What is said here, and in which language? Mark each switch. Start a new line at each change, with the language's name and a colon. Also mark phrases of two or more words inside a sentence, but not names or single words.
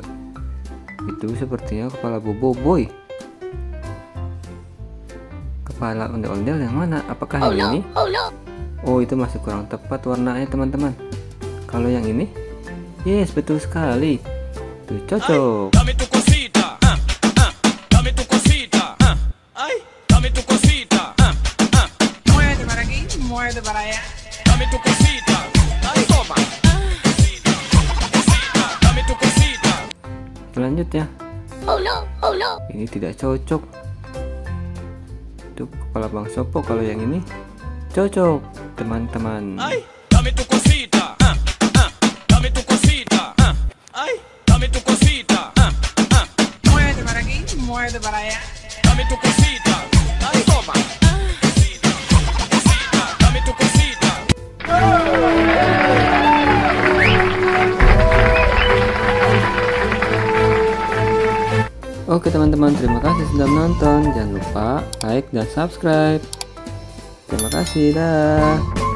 Indonesian: Itu sepertinya kepala Boboiboy. Kepala ondel-ondel yang mana? Apakah yang ini? Oh, itu masih kurang tepat warnanya teman-teman. Kalau yang ini? Yes, betul sekali. Itu cocok.
Spanish: Dame tu cosita, dame tu cosita, ay, dame tu cosita, muévete para aquí, muévete para allá, dame tu cosita, ay, toma. Dame tu cosita.
Indonesian: Selanjutnya, ini tidak cocok. Itu kepala Bang Sopo. Kalau yang ini cocok teman-teman.
Spanish: Ay, dame tu cosita, dame tu cosita, ay, dame tu cosita, muévete para aquí, muévete para allá, dame tu cosita, ay, toma. Dame tu cosita.
Indonesian: Oke teman-teman, terima kasih sudah menonton. Jangan lupa like dan subscribe. Terima kasih, dah.